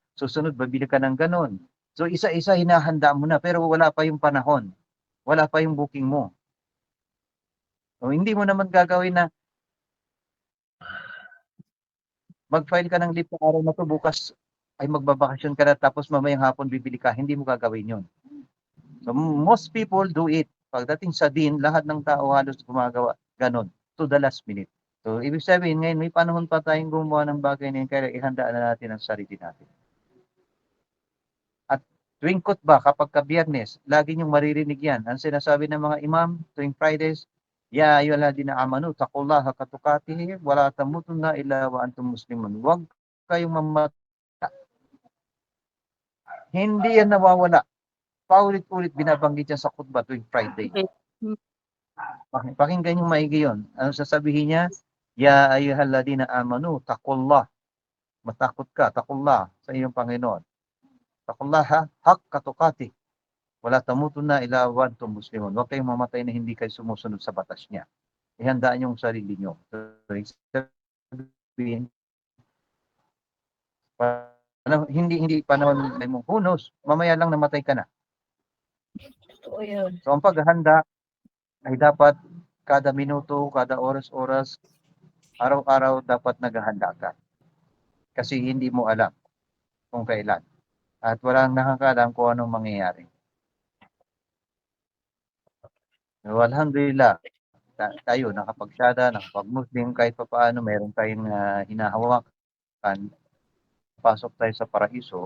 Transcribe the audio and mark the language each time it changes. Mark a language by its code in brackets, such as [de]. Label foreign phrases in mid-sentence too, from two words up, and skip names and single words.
[tl] Susunod, babili ka ng ganon. So, isa-isa hinahanda mo na, pero wala pa yung panahon. Wala pa yung booking mo. So, hindi mo naman gagawin na mag-file ka ng leave sa araw na to, bukas ay magbabakasyon ka na, tapos mamayang hapon bibili ka. Hindi mo gagawin yun. [en] So, most people do it. [tl] Pagdating sa din, lahat ng tao halos gumagawa ganon, [en] to the last minute. [tl] So, ibig sabihin, ngayon may panahon pa tayong gumawa ng bagay na yun, kaya ihandaan na natin ang sarili natin. At tuwing khutbah, kapag ka-Biyernes, lagi niyong maririnig yan. Ang sinasabi ng mga imam tuwing Fridays, [ar] يا أيها الذين آمنوا اتقوا الله حق تقاته ولا تموتن إلا وأنتم مسلمون. [tl] Huwag kayong mamatay. Hindi yan nawawala. Paulit-ulit binabanggit yan sa khutbah tuwing Friday. Pakinggan yung maigi yun. Ano sasabihin niya? [ar] يا أيها الذين آمنوا اتقوا الله. [tl] Matakot ka, taqullah sa iyong Panginoon. [ar] اتقوا الله حق تقاته ولا تموتن إلا وأنتم مسلمون. [tl] Huwag kayong mamatay na hindi kayo sumusunod sa batas niya. Ihandaan yung sarili niyo. Sabihin, hindi panahon mo, [en] who knows, [tl] mamaya lang namatay ka na. Totoo yun. So, ang paghahanda ay dapat kada minuto, kada oras-oras, araw-araw dapat naghahanda ka. Kasi hindi mo alam kung kailan. At walang nakakaalam kung anong mangyayari. So, alhamdulillah, tayo nakapagsyada, nakapag-Muslim, kahit pa paano meron tayong hinahawakan, pasok tayo sa paraiso.